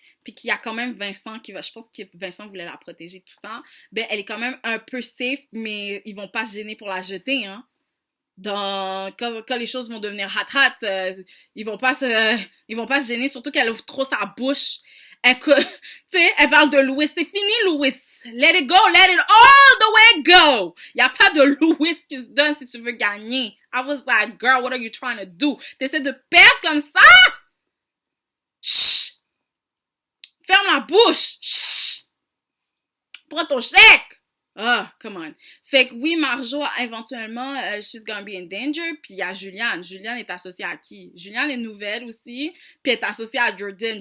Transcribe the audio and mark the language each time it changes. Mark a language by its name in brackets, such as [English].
[French] Puis qu'il y a quand même Vincent je pense que Vincent voulait la protéger tout ça, ben elle est quand même un peu safe, mais ils vont pas se gêner pour la jeter, hein? Quand les choses vont devenir hot, ils vont pas se gêner, surtout qu'elle ouvre trop sa bouche. Tu sais, elle parle de Louis. C'est fini, Louis. [English] Let it go, let it all the way go. [French] Y a pas de Louis qui se donne si tu veux gagner. [English] I was like, girl, what are you trying to do? [French] T'essaies de perdre comme ça? Chut! Ferme la bouche! Chut! Prends ton chèque! [English] Ah, come on. [French] Fait que oui, Marjo, éventuellement, [English] she's gonna be in danger. [French] Puis il y a Julianne. Julianne est associée à qui? Julianne est nouvelle aussi. Puis elle est associée à Jordan.